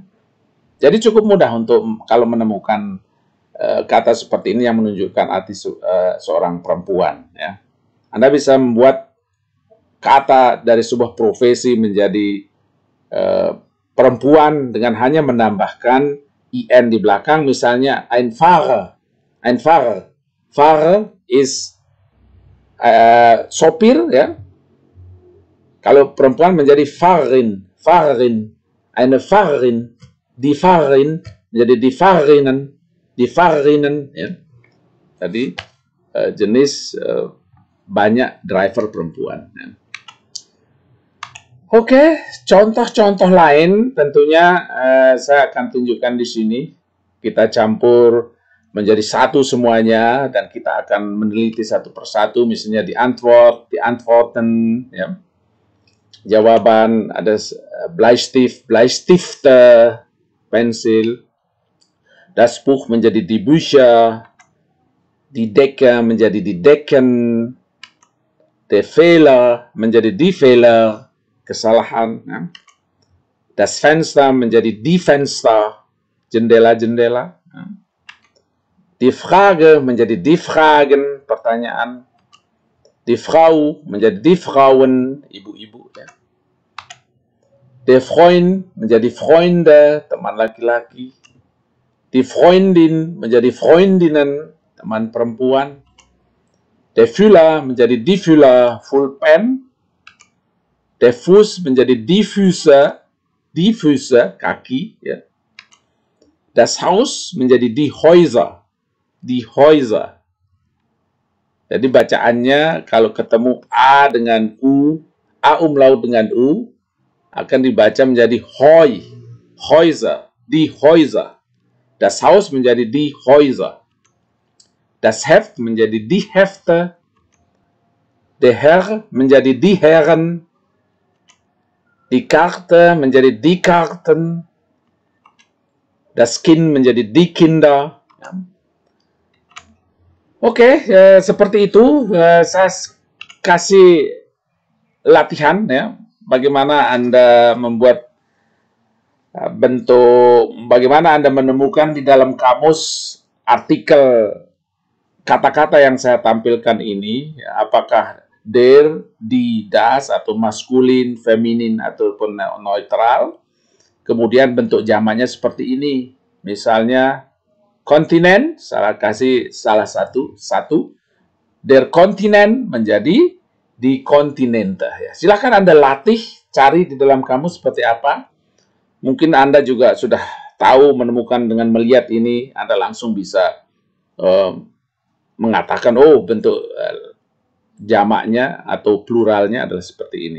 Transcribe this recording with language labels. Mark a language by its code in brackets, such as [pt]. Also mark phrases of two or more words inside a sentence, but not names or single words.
[id] Jadi cukup mudah untuk kalau menemukan kata seperti ini yang menunjukkan arti seorang perempuan. Ya. Anda bisa membuat kata dari sebuah profesi menjadi perempuan dengan hanya menambahkan in di belakang, misalnya [de] ein Fahrer. Ein Fahrer. Fahrer [id] is sopir, ya. Kalau perempuan menjadi [de] Fahrerin, Fahrerin, eine Fahrerin, die Fahrerin menjadi die Fahrerinnen, [id] ya. Tadi jenis banyak driver perempuan. Ya. Oke, contoh-contoh lain tentunya saya akan tunjukkan di sini. Kita campur menjadi satu semuanya dan kita akan meneliti satu persatu. [de] Misalnya die Antworten, [id] ya. Jawaban, ada [de] Bleistift, Bleistifte, [id] pensil. [de] Das Buch menjadi die Bücher, die Decke menjadi die Decken, der Fehler menjadi die Fehler, [id] kesalahan. Ya. [de] Das Fenster menjadi die Fenster, [id] jendela-jendela. Ya. [de] Die Frage menjadi die Fragen, pertanyaan. Die Frau menjadi die Frauen, [id] ibu-ibu. Ya. [de] Der Freund menjadi Freunde, [id] teman laki-laki. [de] Die Freundin menjadi Freundinnen, [id] teman perempuan. [de] Der Füller menjadi die Füller, Pulpen. Der Fuß menjadi die Füße, [id] kaki. Ya. [de] Das Haus menjadi die Häuser, die Häuser. [id] Jadi bacaannya kalau ketemu A dengan U, A umlaut dengan U, akan dibaca menjadi Hoi, [de] Häuser, die Häuser. Das Haus menjadi die Häuser. Das Heft menjadi die Hefte. Der Herr menjadi die Herren. Die Karte menjadi die Karten. Das Kind menjadi die Kinder. [id] Ya. Oke, seperti itu. Saya kasih latihan, ya. Bagaimana Anda membuat bagaimana Anda menemukan di dalam kamus artikel kata-kata yang saya tampilkan ini, apakah [de] der, die, das, [id] atau maskulin, feminin, ataupun neutral. Kemudian bentuk jamaknya seperti ini. Misalnya, kontinen, kasih salah satu. [de] Der Kontinent menjadi die Kontinente. [id] Ya. Silahkan Anda latih, cari di dalam kamus seperti apa. Mungkin Anda juga sudah tahu, menemukan dengan melihat ini, Anda langsung bisa mengatakan, oh bentuk jamaknya atau pluralnya adalah seperti ini.